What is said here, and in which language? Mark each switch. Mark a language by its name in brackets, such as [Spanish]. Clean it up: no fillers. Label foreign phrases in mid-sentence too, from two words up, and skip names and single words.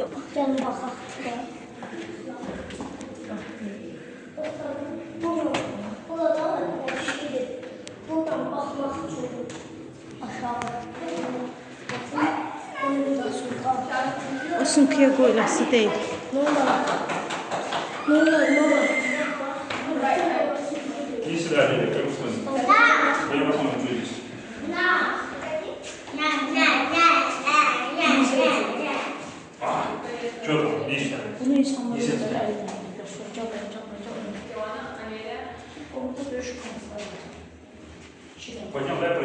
[Azerbaijani] Gəlin baxaq. Burada şeydir. Buradan baxmaq üçün aşağı. O sumkaya qoyulası deyil. [Turkish] Ne olur? [Russian] Иди сюда, Лиля, как в смысле? Я потом отвлекусь. Что там? Иди сюда. [Azerbaijani] Bunu insanlar [Russian] Iди сюда. Пойдем, дай пойдем.